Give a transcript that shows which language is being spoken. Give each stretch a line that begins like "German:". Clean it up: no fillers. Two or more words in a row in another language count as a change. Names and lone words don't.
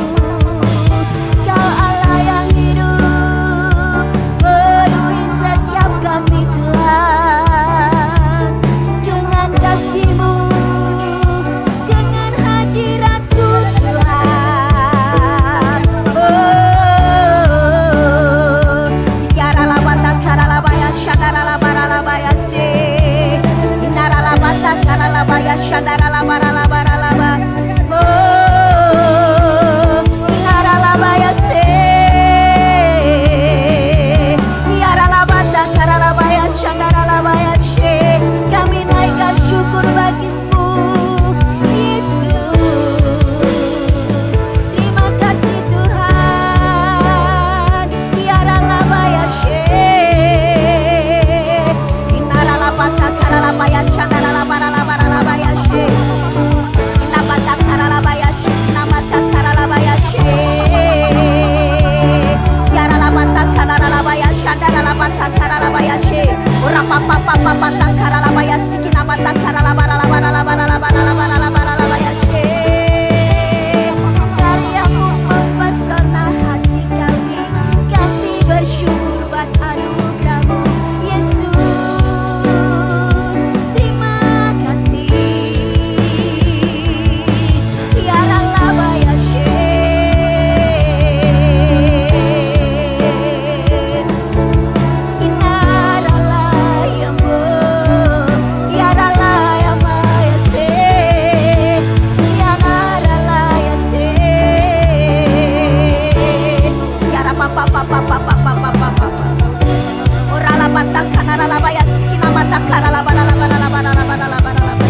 Indonesian: Kau Allah yang hidup, penuhi setiap kami Tuhan, dengan kasih-Mu, dengan hadirat-Mu Tuhan. Oh, sekiara labata karalabaya syandara labara labaya se, inara labata karalabaya syandara labara labara laba. Oh, inara labaya se, iara labata karalabaya syandara labaya se. Kami naikkan syukur bagimu Yesus. Terima kasih Tuhan. Iara labaya se, inara labata karalabaya syandara labara labara labaya se. Inabata karalabaya se, inamata karalabaya se. Iara labata karalabaya syandara labata karalabaya se. Ora papa papa pata karalabaya sikina mata karalabara labara labara labara labara labara labaya se. Karyamu mempesona hati kami, kami bersyukur buat anugerah-Mu Yesus. Terima kasih. Iara labaya se, inara layambo, iara layamaya se, sianara laya se. Siara papa papa papa papa papa. Ora labata kanara labaya sikina mata kara labara labara labara labara labara labara.